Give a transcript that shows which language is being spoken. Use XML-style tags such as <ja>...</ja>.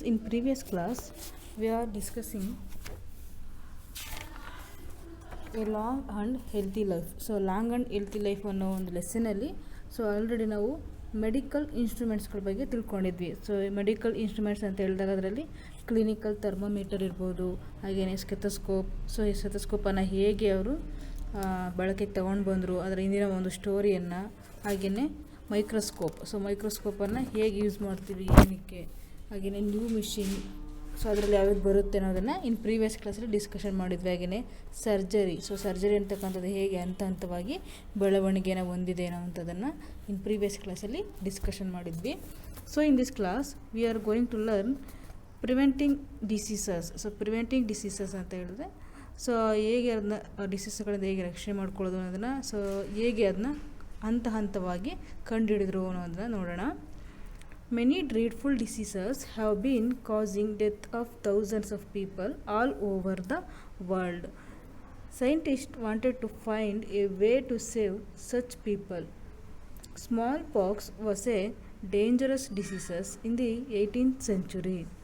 <en>In previous class, we are discussing a long and healthy life.</en> <kn>So,</kn> <en>long and healthy life</en> <kn>ಅನ್ನೋ ಒಂದು ಲೆಸನಲ್ಲಿ already ನಾವು medical ಇನ್ಸ್ಟ್ರೂಮೆಂಟ್ಸ್ಗಳ ಬಗ್ಗೆ ತಿಳ್ಕೊಂಡಿದ್ವಿ. Medical instruments ಅಂತ ಹೇಳಿದಾಗ ಅದರಲ್ಲಿ ಕ್ಲಿನಿಕಲ್ ಥರ್ಮೋಮೀಟರ್ ಇರ್ಬೋದು, ಹಾಗೆಯೇ ಸ್ಟೆಥೋಸ್ಕೋಪ್. ಈ ಸ್ಟೆಥೋಸ್ಕೋಪನ್ನು ಹೇಗೆ ಅವರು ಬಳಕೆಗೆ ತಗೊಂಡು ಬಂದರು, ಅದರ ಹಿಂದಿನ ಒಂದು ಸ್ಟೋರಿಯನ್ನು, ಹಾಗೆಯೇ ಮೈಕ್ರೋಸ್ಕೋಪ್. ಮೈಕ್ರೋಸ್ಕೋಪನ್ನು ಹೇಗೆ ಯೂಸ್ ಮಾಡ್ತೀವಿ, ಏನಕ್ಕೆ, ಹಾಗೆಯೇ ನ್ಯೂ ಮಿಷಿನ್, ಅದರಲ್ಲಿ ಯಾವ್ದು ಬರುತ್ತೆ ಅನ್ನೋದನ್ನು</kn> <en>in previous</en> <kn>ಕ್ಲಾಸಲ್ಲಿ ಡಿಸ್ಕಷನ್ ಮಾಡಿದ್ವಿ. ಹಾಗೆಯೇ ಸರ್ಜರಿ. ಸರ್ಜರಿ ಅಂತಕ್ಕಂಥದ್ದು ಹೇಗೆ ಹಂತ ಹಂತವಾಗಿ ಬೆಳವಣಿಗೆನ ಹೊಂದಿದೆ ಅನ್ನೋವಂಥದ್ದನ್ನು</kn> <en>in previous</en> <kn>ಕ್ಲಾಸಲ್ಲಿ ಡಿಸ್ಕಷನ್ ಮಾಡಿದ್ವಿ.</kn> <en>In this class we are going to learn preventing diseases.</en> <kn>Preventing diseases ಅಂತ ಹೇಳಿದ್ರೆ ಹೇಗೆ ಅದನ್ನ ಡಿಸೀಸ್ಗಳಿಂದ ಹೇಗೆ ರಕ್ಷಣೆ ಮಾಡ್ಕೊಳ್ಳೋದು ಅನ್ನೋದನ್ನು, ಹೇಗೆ ಅದನ್ನ ಹಂತ ಹಂತವಾಗಿ ಕಂಡುಹಿಡಿದ್ರು ಅನ್ನೋದನ್ನ ನೋಡೋಣ.</kn> <en>Many dreadful diseases have been causing death of thousands of people all over the world. Scientists wanted to find a way to save such people. Smallpox was a dangerous disease in the 18th century.</en>